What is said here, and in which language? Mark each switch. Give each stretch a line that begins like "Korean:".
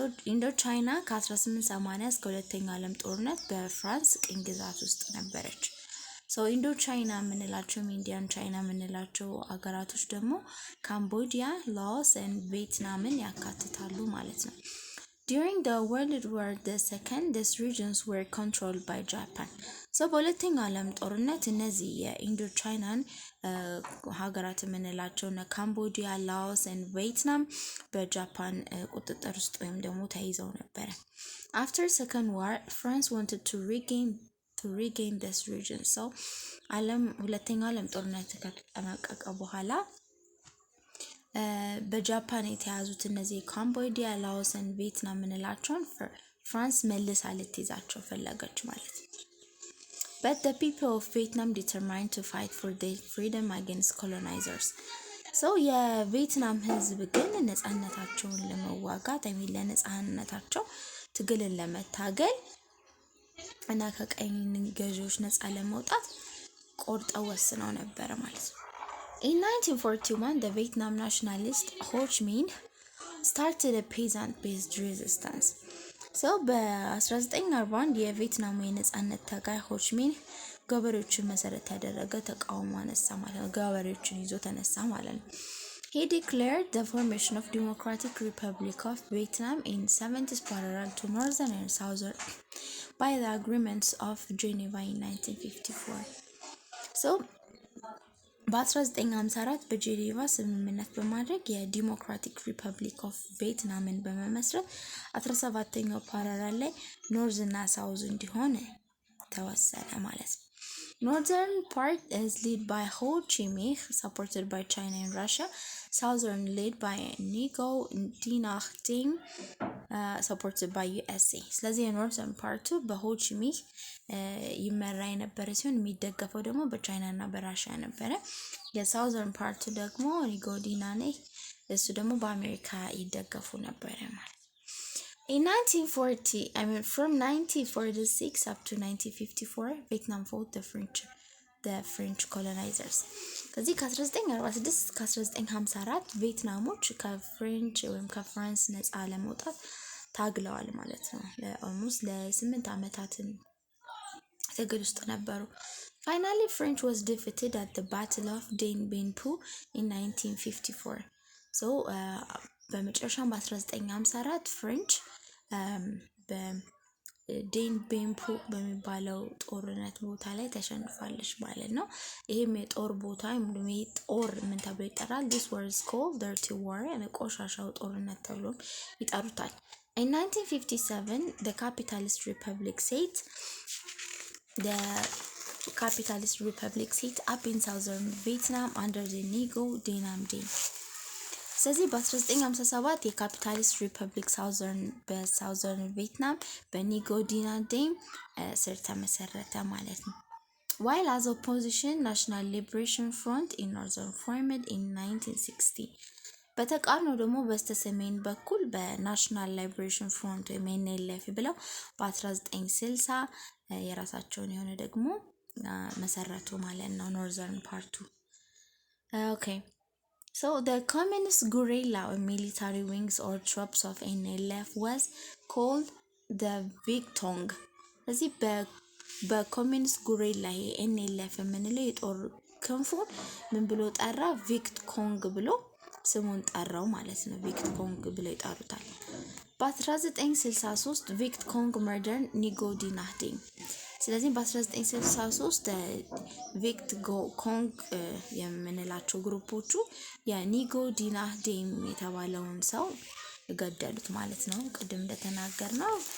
Amharic: ኢንዶ ቻይና ከ1880 እስከ ሁለተኛው ዓለም ጦርነት በፍራንስ ቅኝ ግዛት ውስጥ ነበረች። ኢንዶ ቻይና የምንላቸው ኢንዲያን ቻይና የምንላቸው አገራቶች ደግሞ ካምቦዲያ፣ ላኦስ and ቪየትናምን ያካትታሉ ማለት ነው።
English: During the World War II, these regions were controlled by Japan.
Amharic: በሁለተኛው ዓለም ጦርነት እነዚህ የኢንዶ ቻይናን ሀገራት የምንላቸው ካምቦዲያ፣ ላኦስ and ቪየትናም በጃፓን ቁጥጥር ውስጥ ወይም ደግሞ ተይዘው ነበር።
English: After Second War, France wanted to regain this region.
Amharic: So ሁለተኛው ዓለም ጦርነት ከተጠናቀቀ በኋላ በጃፓን የተያዙት እነዚህ ካምቦዲያ፣ ላኦስ እና ቪየትናም ምንላቸውን ፍራንስ መልሳ ልትይዛቸው ፈለገች ማለት ነው።
English: But the people of Vietnam determined to fight for their freedom against colonizers.
Amharic: So የቪየትናም ህዝብ ግን ነፃነታቸውን ለመዋጋት ለነፃነታቸው ትግልን ለመታገል እና ከቀኝ ገዢዎች ነፃ ለመውጣት ቆርጠው ወስነው ነበር ማለት ነው።
English: In 1941, the Vietnam nationalist Ho Chi Minh started a peasant-based resistance.
Amharic: So በ1941 የቪየትናም የነፃነት ታጋይ ሆ ቺ ሚን ገበሬዎችን መሰረት ያደረገ ተቃውሞ አነሳ ማለት ነው።
English: ገበሬዎችን ይዞ ተነሳ ማለት ነው። He declared the formation of Democratic Republic of Vietnam in 70s parallel to Northern and Southern by the agreements of Geneva in 1954.
Amharic: So በ1954 በጄኔቫ ስምምነት በማድረግ የዲሞክራቲክ ሪፐብሊክ ኦፍ ቪየትናምን በመመስረት 17ኛው ፓራራል ላይ ኖርዝ እና ሳውዝ እንዲሆን ተወሰነ ማለት ነው።
English: Northern part is led by Ho Chi Minh, supported by China and Russia. Southern led by Ngo Dinh Diem, supported by USA.
Amharic: ስለዚህ የኖርዘርን ፓርቱ በሆ ቺ ሚህ ይመራ የነበረ ሲሆን የሚደገፈው ደግሞ በቻይና እና በራሽያ ነበረ። የሳውዘርን ፓርቱ ደግሞ ኒጎ ዲና ነህ እሱ ደግሞ በአሜሪካ ይደገፉ ነበረ ማለት።
English: In 1940, from 1946 up to 1954, Vietnam fought the French colonizers.
Amharic: ከዚህ ከ1946 እስከ 1954 ቪየትናሞች ከፍሬንች ወይም ከፍራንስ ነፃ ለመውጣት ታግለዋል ማለት ነው። ለኦልሞስት ለ8 ዓመታትን ትግል ውስጥ ነበሩ።
English: Finally, French was defeated at the Battle of Dien Bien Phu in 1954.
Amharic: So በመጨረሻም በ1954 ፍሬንች በዴን ቤን ፑ በሚባለው ጦርነት ቦታ ላይ ተሸንፋለች ማለት ነው። ይሄም የጦር ቦታ ጦር ምን ተብሎ ይጠራል?
English: This war is called Dirty War and
Amharic: ቆሻሻው ጦርነት ተብሎ ይጠሩታል።
English: In 1957, the capitalist republic set up in southern Vietnam under the Ngo Dinh Diem.
Amharic: ስለዚህ በ1957 የካፒታሊስት ሪፐብሊክ በሳውዘርን ቪየትናም በኒጎ ዲና ዴም ስር ተመሰረተ ማለት ነው።
English: While as opposition, National Liberation Front in Northern formed in 1960.
Amharic: በተቃርኖ ደግሞ በስተሰሜን በኩል በናሽናል ሊበሬሽን ፍሮንት ወይም NLF ብለው በ1960 የራሳቸውን የሆነ ደግሞ መሰረቱ ማለት ነው ኖርዘርን ፓርቱ። Okay.
English: So the communist guerrilla or military wings or troops of NLF was called the Viet Cong.
Amharic: ስለዚህ በኮሚኒስት ጉሬላ NLF የምንለው የጦር ክንፉ ምን ብሎ ጠራ? ቪክት ኮንግ ብሎ ስሙን ጠራው ማለት ነው። ቪክት ኮንግ ብሎ ይጠሩታል።
English: በ1963 ቪክት ኮንግ መርደር ኒጎ ዲና ዴም።
Amharic: ስለዚህ በ1963 ቪክት ኮንግ የምንላቸው ግሩፖቹ የኒጎ ዲና ዴም የተባለውን ሰው ገደሉት ማለት ነው። ቅድም እንደተናገርነው